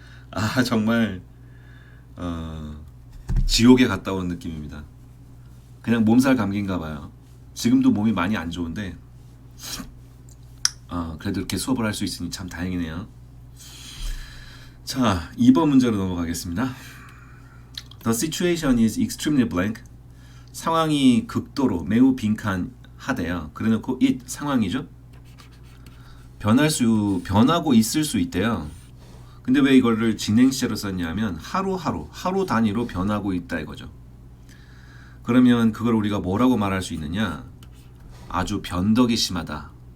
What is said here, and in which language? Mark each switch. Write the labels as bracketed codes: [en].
[ko] 아 정말 지옥에 갔다 온 느낌입니다. 그냥 몸살 감기인가 봐요. 지금도 몸이 많이 안 좋은데 그래도 이렇게 수업을 할 수 있으니 참 다행이네요. 자, 2번 문제로 넘어가겠습니다. [en] The situation is extremely blank. [ko] 상황이 극도로 매우 빈칸하대요. 그래놓고 it 상황이죠. 변하고 있을 수 있대요. 근데 왜 이거를 진행시제로 썼냐면 하루 단위로 변하고 있다 이거죠. 그러면 그걸 우리가 뭐라고 말할 수 있느냐? 아주 변덕이 심하다.